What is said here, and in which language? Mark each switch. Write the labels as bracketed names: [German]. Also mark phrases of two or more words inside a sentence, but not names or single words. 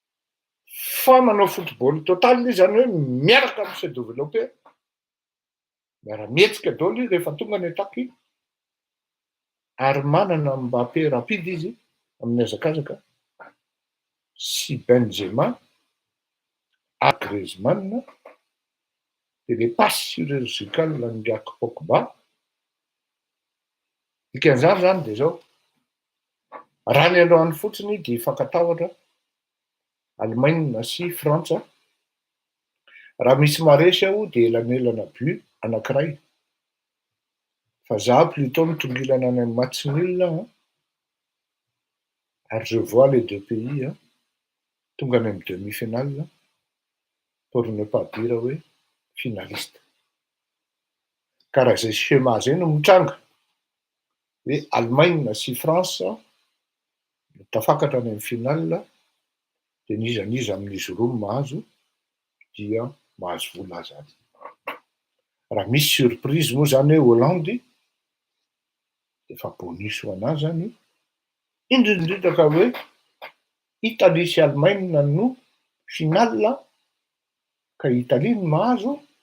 [Malagasy] fa manao [French] football total [Malagasy] izy zany hoe miaraka am'se développer miara-mihetsika daholo rehefa tonga ny ataky ary manana Mbappé rapide izy amin'ny hazakazaka sy Benzema ary Griezmann de [French] le passe chirurgicale [Malagasy] ndraky Pogba dikan'izany zany de zao raha ny alohan'ny fotsiny de fankatahotra Allemagne sy Frantsa raha misy maresy aho de elanelana but anankiray fa za plutôt mitongilana any amin'ny [French] match nul ary je vois les deux pays [Malagasy] tonga any amin'ny [French] demi-finale pour ne pas dire hoe finaliste [Malagasy] ka raha zay schéma zay no mitranga hoe Allemagne sy France tafakatra any amin'ny finale de nizaniza amin'izy roa mahazo dia mahazo vola zany raha misy surprise moa zany hoe Hollande efa bonus ho anazy zany indrindrindra ka hoe Italie sy Allemagne no finale ka Italie no mahazo